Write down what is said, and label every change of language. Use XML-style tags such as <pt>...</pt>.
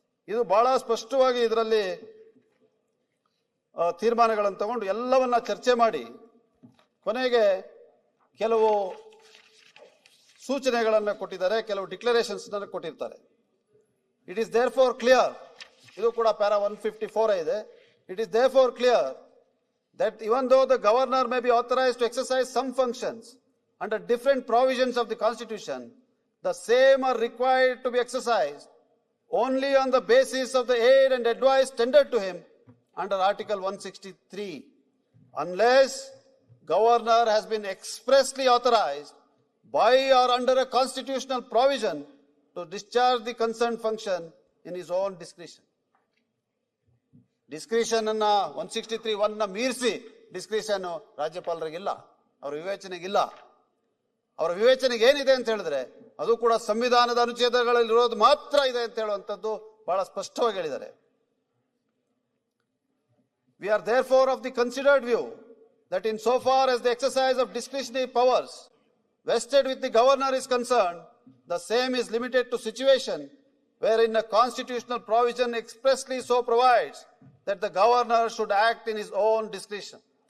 <kn>ಇದು ಬಹಳ ಸ್ಪಷ್ಟವಾಗಿ ಇದರಲ್ಲಿ ತೀರ್ಮಾನಗಳನ್ನು ತಗೊಂಡು ಎಲ್ಲವನ್ನ ಚರ್ಚೆ ಮಾಡಿ ಕೊನೆಗೆ ಕೆಲವು ಸೂಚನೆಗಳನ್ನು ಕೊಟ್ಟಿದ್ದಾರೆ, ಕೆಲವು ಡಿಕ್ಲರೇಷನ್ಸ್ ಕೊಟ್ಟಿರ್ತಾರೆ.</kn> <en>it is there for clear,</en> <kn>ಇದು ಕೂಡ ಪ್ಯಾರಾ 154 ಇದೆ.</kn> <en>It is therefore clear that even though the governor may be authorized to exercise some functions under different provisions of the constitution, the same are required to be exercised only on the basis of the aid and advice tendered to him under Article 163, unless governor has been expressly authorized by or under a constitutional provision to discharge the concerned function in his own discretion.</en> <kn>Discretion ಅನ್ನ 163(1) ಮೀರಿಸಿ discretion ರಾಜ್ಯಪಾಲರಿಗಿಲ್ಲ, ಅವರ ವಿವೇಚನೆಗಿಲ್ಲ. ಅವರ ವಿವೇಚನೆಗೆ ಏನಿದೆ ಅಂತ ಹೇಳಿದ್ರೆ ಅದು ಕೂಡ ಸಂವಿಧಾನದ ಅನುಚ್ಛೇದಗಳಲ್ಲಿ ಇರೋದು ಮಾತ್ರ ಇದೆ ಅಂತ ಹೇಳುವಂಥದ್ದು ಬಹಳ ಸ್ಪಷ್ಟವಾಗಿ ಹೇಳಿದ್ದಾರೆ.</kn> <en>We are therefore of the considered view that in so far as the exercise of discretionary powers vested with the governor is concerned, the same is limited to situation wherein a constitutional provision expressly so provides that the governor should act in his own discretion.</en>